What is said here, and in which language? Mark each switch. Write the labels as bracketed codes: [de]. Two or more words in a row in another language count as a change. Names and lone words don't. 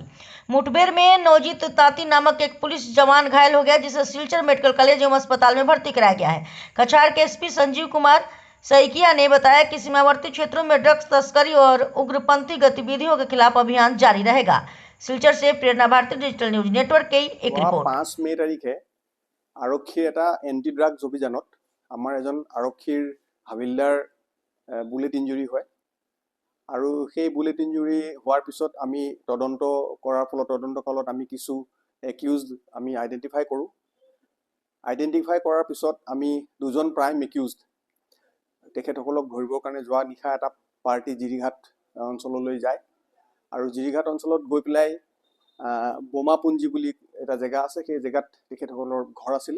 [hi] मुठभेड़ में नवजीत ताती नामक एक पुलिस जवान घायल हो गया, जिसे सिलचर मेडिकल कॉलेज एवं अस्पताल में भर्ती कराया गया है। कछार के एसपी संजीव कुमार सैकिया ने बताया कि सीमावर्ती क्षेत्रों में ड्रग्स तस्करी और उग्रपंथी गतिविधियों के खिलाफ अभियान जारी रहेगा। सिलचर से प्रेरणा भारती डिजिटल न्यूज नेटवर्क की एक रिपोर्ट। [as] 5 মে তাৰিখে আৰক্ষীৰ এটা [en] anti drugs [as] অভিযানত আমাৰ এজন আৰক্ষীৰ হাবিলদাৰ [en] bullet injury [as] হয় আৰু সেই [en] bullet injury [as] হোৱাৰ পিছত আমি তদন্ত কৰাৰ ফলত তদন্তকালত আমি কিছু একিউজড আমি আইডেন্টিফাই কৰোঁ। আইডেন্টিফাই কৰাৰ পিছত আমি দুজন [en] prime accused [as] তেখেতসকলক ধৰিবৰ কাৰণে যোৱা নিশা এটা পাৰ্টি জিৰিঘাট অঞ্চললৈ যায় আৰু জিৰিঘাট অঞ্চলত গৈ পেলাই বোমাপুঞ্জি বুলি এটা জেগা আছে, সেই জেগাত তেখেতসকলৰ ঘৰ আছিলে।